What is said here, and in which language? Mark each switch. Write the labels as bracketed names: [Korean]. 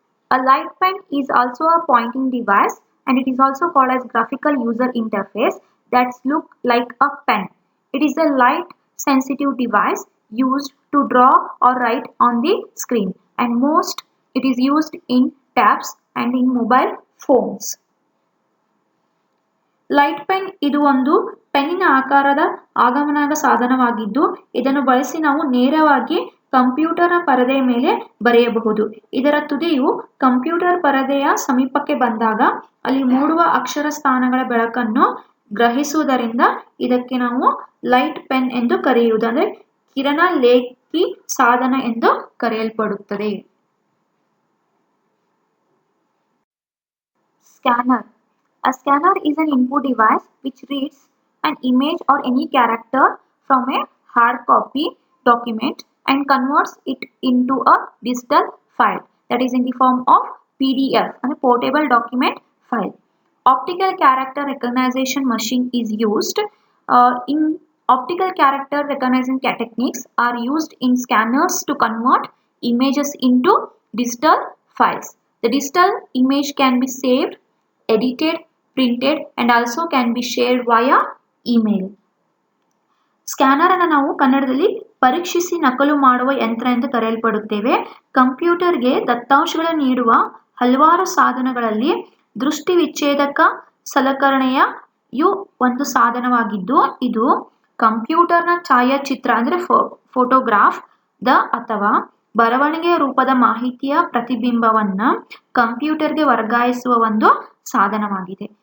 [English] A light pen is also a pointing device and it is also called as graphical user interface that look like a pen. It is a light sensitive device used to draw or write on the screen, and most it is used in tabs and in mobile phones. [Kannada] Light pen ಇದು ಒಂದು ಪೆನ್ನಿನ ಆಕಾರದ ಆಗಮನಾಂಗ ಸಾಧನವಾಗಿದ್ದು ಇದನ್ನು ಬಳಸಿ ನಾವು ನೇರವಾಗಿ computer ಪರದೆಯ ಮೇಲೆ ಬರೆಯಬಹುದು. ಇದರ ತುದಿಯು ಕಂಪ್ಯೂಟರ್ ಪರದೆಯ ಸಮೀಪಕ್ಕೆ ಬಂದಾಗ ಅಲ್ಲಿ ಮೂಡುವ ಅಕ್ಷರ ಸ್ಥಾನಗಳ ಬೆಳಕನ್ನು ಗ್ರಹಿಸುವುದರಿಂದ ಇದಕ್ಕೆ ನಾವು ಲೈಟ್ ಪೆನ್ ಎಂದು ಕರೆಯುವುದು, ಅಂದರೆ ಕಿರಣ ಲೇಖಿ ಸಾಧನ ಎಂದು ಕರೆಯಲ್ಪಡುತ್ತದೆ. Scanner. [English] A scanner is an input device which reads an image or any character from a hard copy document and converts it into a digital file, that is in the form of PDF, and a portable document file. Optical character recognition machine is used. In optical character recognition techniques are used in scanners to convert images into digital files. The digital image can be saved, edited, printed and also can be shared via email. [Kannada] Scanner ಅನ್ನು ನಾವು ಕನ್ನಡದಲ್ಲಿ ಪರೀಕ್ಷಿಸಿ ನಕಲು ಮಾಡುವ ಯಂತ್ರ ಎಂದು ಕರೆಯಲ್ಪಡುತ್ತೇವೆ. ಕಂಪ್ಯೂಟರ್ಗೆ ದತ್ತಾಂಶಗಳನ್ನು ನೀಡುವ ಹಲವಾರು ಸಾಧನಗಳಲ್ಲಿ ದೃಷ್ಟಿ ವಿಚ್ಛೇದಕ ಸಲಕರಣೆಯು ಒಂದು ಸಾಧನವಾಗಿದ್ದು ಇದು ಕಂಪ್ಯೂಟರ್ನ ಛಾಯಾಚಿತ್ರ ಅಂದರೆ ಫೋಟೋಗ್ರಾಫ್ ಅಥವಾ ಬರವಣಿಗೆಯ ರೂಪದ ಮಾಹಿತಿಯ ಪ್ರತಿಬಿಂಬವನ್ನ ಕಂಪ್ಯೂಟರ್ಗೆ ವರ್ಗಾಯಿಸುವ ಒಂದು ಸಾಧನವಾಗಿದೆ.